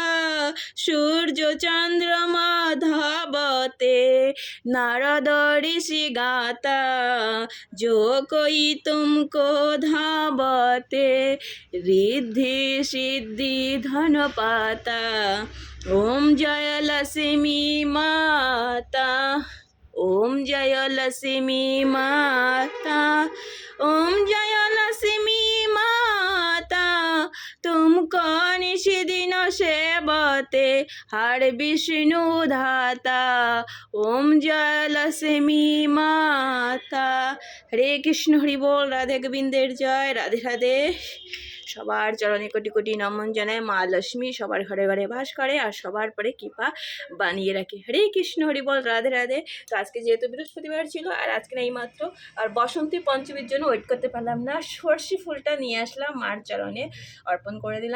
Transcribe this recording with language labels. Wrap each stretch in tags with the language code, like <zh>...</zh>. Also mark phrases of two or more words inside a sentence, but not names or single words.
<hi>सूर्य चंद्रमा धावते, नारद ऋषि गाता, जो कोई तुमको धावते, रिद्धि सिद्धि धन पाता। ओम जय लक्ष्मी माता, ओम जय लक्ष्मी माता, ओम जय लक्ष्मी माता, तुमको निशिदिन सेवते हर विष्णु धाता। ओम जय लक्ष्मी माता।</hi> <bn>হরে কৃষ্ণ, হরি বোল। রাধে গোবিন্দের জয়। রাধে রাধে। সবার চরণে কোটি কোটি নমন জানায়। মা লক্ষ্মী সবার ঘরে ঘরে বাস করে আর সবার পরে কৃপা বানিয়ে রাখে। হরে কৃষ্ণ, হরি বল। রাধে রাধে। তো আজকে যেহেতু বৃহস্পতিবার ছিল আর আজকে এই মাত্র আর বসন্তী পঞ্চমীর জন্য ওয়েট করতে পারলাম না, সর্ষে ফুলটা নিয়ে আসলাম, মার চরণে অর্পণ করে দিলাম।</bn>